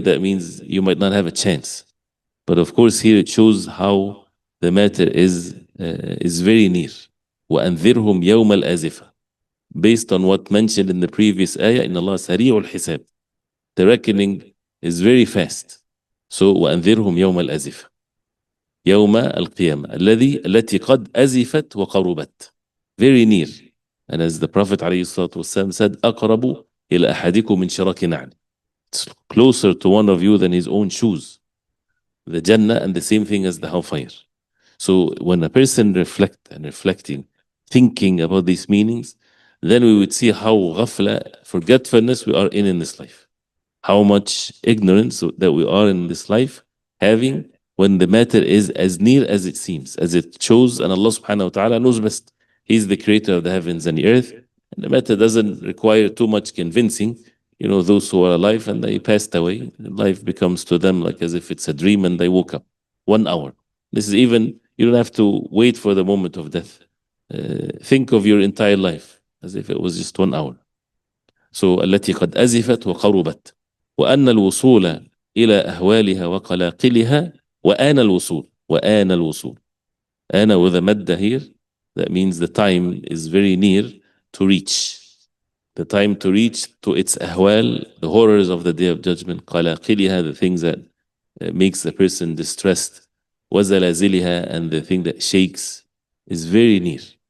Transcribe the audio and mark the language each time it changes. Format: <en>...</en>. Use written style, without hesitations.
<en>That means you might not have a chance. But of course, here it shows how the matter is very near.</en> <ar>وأنذرهم يوم الآزفة.</ar> <en>Based on what mentioned in the previous ayah,</en> <ar>إن الله سريع الحساب.</ar> <en>The reckoning is very fast.</en> <ar>So وأنذرهم يوم الآزفة. يوم القيامة التي قد أزفت وقربت.</ar> <en>Very near. And as the Prophet</en> <ar>عليه الصلاة والسلام said, أقرب إلى أحدكم من شراك نعل.</ar> <en>It's closer to one of you than his own shoes. The Jannah, and the same thing as the hellfire. So when a person reflecting, thinking about these meanings, then we would see how ghafla, forgetfulness we are in this life. How much ignorance that we are in this life having when the matter is as near as it seems, as it shows, and Allah subhanahu wa ta'ala knows best. He's the creator of the heavens and the earth, and the matter doesn't require too much convincing. You know, those who are alive and they passed away, life becomes to them like as if it's a dream and they woke up. 1 hour. This is even, you don't have to wait for the moment of death. Think of your entire life as if it was just 1 hour.</en> <ar>So التي قد أزفت وقربت وأن الوصول إلى أهوالها وقلاقلها وآن الوصول وآن الوصول.</ar> <en>آن with a madda here, that means the time is very near to reach. The time to reach to its ahwal, the horrors of the day of judgment, qalaqiliha, the things that makes the person distressed, wazalaziliha, and the thing that shakes, is very near.</en>